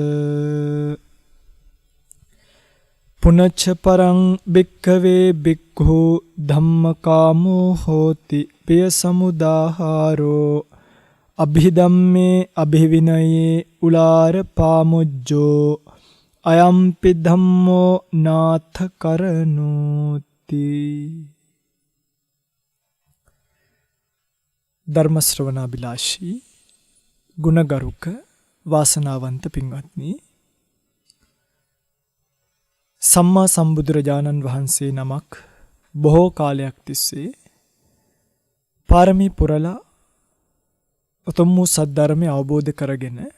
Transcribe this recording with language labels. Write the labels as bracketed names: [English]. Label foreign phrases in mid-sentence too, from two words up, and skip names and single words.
[Pali] පුනච්ච පරං භික්ඛවේ භික්ඛු ධම්මකාමෝ හෝති පිය සමුදාහාරෝ අභිධම්මේ අභිවිනයේ උලාර පාමුජ්ජෝ අයම්පි ධම්මෝ නාථ කරනෝති. [Sinhala] ධර්ම ශ්‍රවණාබිලාෂී ගුණගරුක වාසනාවන්ත පින්වත්නි, සම්මා සම්බුදුරජාණන් වහන්සේ නමක් බොහෝ කාලයක් තිස්සේ පාරමී පුරලා උතුම් වූ සද්ධර්මය අවබෝධ කරගෙන